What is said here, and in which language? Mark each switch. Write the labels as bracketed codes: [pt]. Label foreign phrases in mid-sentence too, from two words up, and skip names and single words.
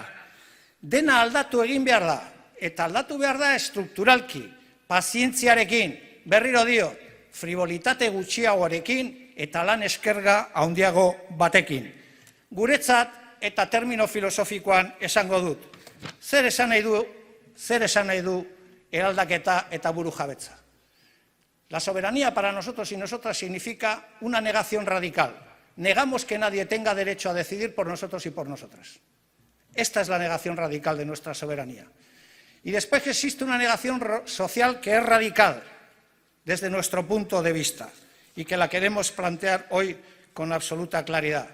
[eu] Dena aldatu egin behar da, eta aldatu behar da estrukturalki, pazientziarekin, berriro dio, frivolitate gutxiagoarekin eta lan eskerga handiago batekin. Guretzat eta termino filosofikoan esango dut. Zer esan nahi du eraldaketa eta burujabetza. [es] La soberanía para nosotros y nosotras significa una negación radical. Negamos que nadie tenga derecho a decidir por nosotros y por nosotras. Esta es la negación radical de nuestra soberanía. Y después que existe una negación social que es radical desde nuestro punto de vista y que la queremos plantear hoy con absoluta claridad.